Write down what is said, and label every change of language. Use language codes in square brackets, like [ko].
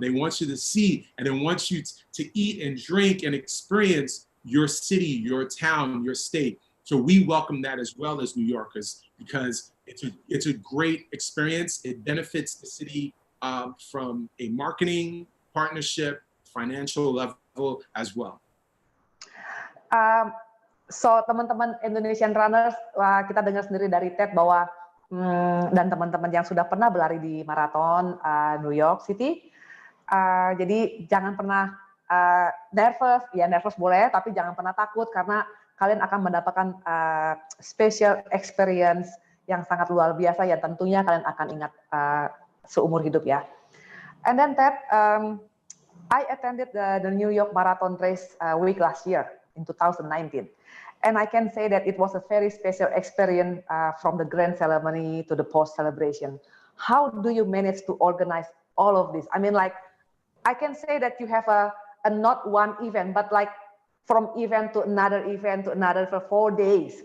[en] They want you to see, and they want you to eat and drink and experience your city, your town, your state. So we welcome that as well as New Yorkers because it's a great experience. It benefits the city from a marketing, partnership, financial level as well. [id] So teman-teman Indonesian Runners, kita dengar sendiri dari Ted bahwa dan teman-teman yang sudah pernah berlari di maraton New York City, jadi jangan pernah nervous boleh, tapi jangan pernah takut karena kalian akan mendapatkan special experience yang sangat luar biasa yang tentunya kalian akan ingat seumur hidup ya. [en] And then Ted, I attended the New York Marathon race week last year in 2019. And I can say that it was a very special experience from the grand ceremony to the post celebration. How do you manage to organize all of this? I mean, like, I can say that you have a not one event, but like from event to another for 4 days.